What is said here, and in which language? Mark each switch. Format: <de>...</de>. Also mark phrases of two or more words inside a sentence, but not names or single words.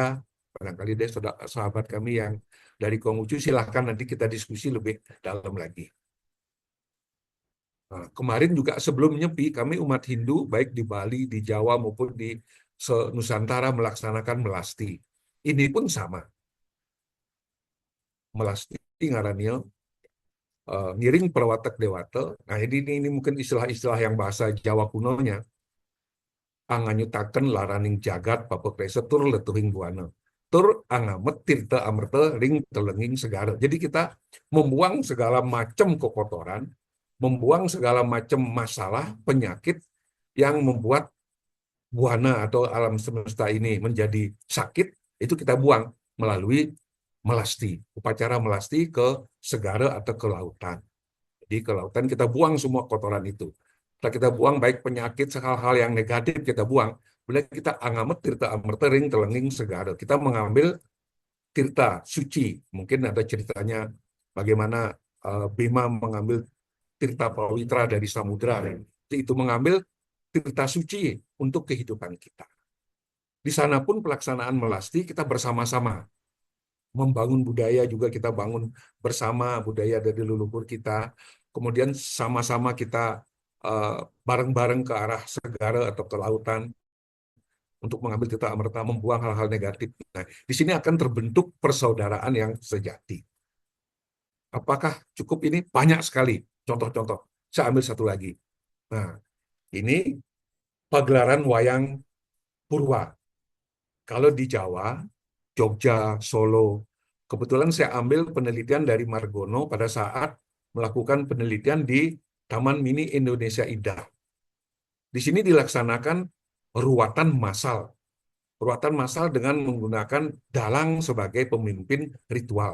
<id>Barangkali deh sahabat kami yang dari Konghucu, silahkan nanti kita diskusi lebih dalam lagi. Nah, kemarin juga sebelum Nyepi, kami umat Hindu, baik di Bali, di Jawa, maupun di Nusantara melaksanakan melasti. Ini pun sama.</id> <kaw>Melasti ngaranil, ngiring perwatak dewata.</kaw> <id>Nah, ini mungkin istilah-istilah yang bahasa Jawa kunonya.</id> <kaw>Anganyutaken laraning jagat papekresa tur letuhing buana. Tur angamet tirta amerta ring telenging segara.</kaw> <id>Jadi kita membuang segala macam kekotoran, membuang segala macam masalah, penyakit yang membuat buana atau alam semesta ini menjadi sakit, itu kita buang melalui melasti, upacara melasti ke segara atau ke lautan. Jadi ke lautan kita buang semua kotoran itu. Setelah kita buang baik penyakit, hal-hal yang negatif kita buang, boleh kita</id> <kaw>angamet tirta amerta ring telenging segara.</kaw> <id>Kita mengambil tirta suci. Mungkin ada ceritanya bagaimana Bima mengambil tirta pawitra dari samudra. Itu mengambil tirta suci untuk kehidupan kita. Di sana pun pelaksanaan melasti kita bersama-sama. Membangun budaya juga kita bangun bersama, budaya dari leluhur kita. Kemudian sama-sama kita bareng-bareng ke arah segara atau ke lautan untuk mengambil tirta amerta, membuang hal-hal negatif. Nah, di sini akan terbentuk persaudaraan yang sejati. Apakah cukup ini? Banyak sekali contoh-contoh. Saya ambil satu lagi. Nah, ini pagelaran wayang Purwa. Kalau di Jawa, Jogja, Solo, kebetulan saya ambil penelitian dari Margono pada saat melakukan penelitian di Taman Mini Indonesia Indah. Di sini dilaksanakan ruatan massal. Ruatan massal dengan menggunakan dalang sebagai pemimpin ritual.</id>